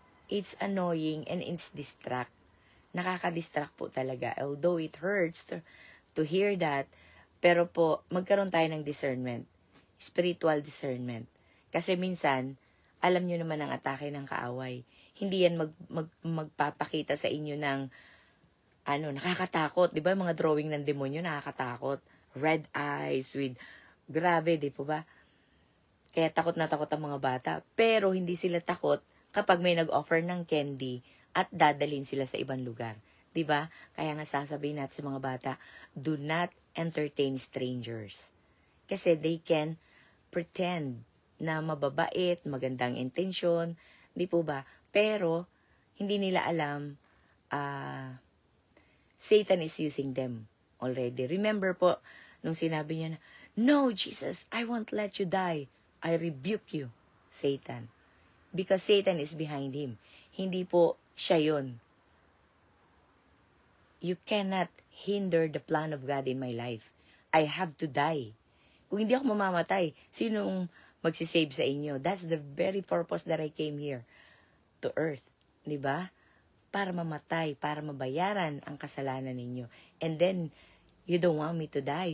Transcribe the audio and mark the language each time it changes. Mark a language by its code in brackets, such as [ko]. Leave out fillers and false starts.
[en] It's annoying and it's distract. [tl] Nakaka-distract po talaga. [en] Although it hurts to hear that, [tl] pero po, magkaroon tayo ng discernment. [en] Spiritual discernment. [tl] Kasi minsan, alam nyo naman ang atake ng kaaway. Hindi yan magpapakita sa inyo ng nakakatakot. Di ba? Mga drawing ng demonyo, nakakatakot. [en] Red eyes with, [tl] grabe, di po ba? Kaya takot na takot ang mga bata. Pero hindi sila takot kapag may nag-offer ng candy at dadalhin sila sa ibang lugar. 'Di ba? Kaya nga sasabihin natin sa mga bata, [en] do not entertain strangers. [tl] Kasi [en] they can pretend [tl] na mababait, magandang intensyon, 'di po ba? Pero hindi nila alam [en] Satan is using them already. Remember [tl] po nung sinabi niya na, [en] "No, Jesus, I won't let you die. I rebuke you, Satan." Because Satan is behind him. [tl] Hindi po siya yun. [en] You cannot hinder the plan of God in my life. I have to die. [tl] Kung hindi ako mamamatay, sinong magsisave sa inyo? [en] That's the very purpose that I came here to earth. [tl] Diba? Para mamatay, para mabayaran ang kasalanan ninyo. [en] And then, you don't want me to die.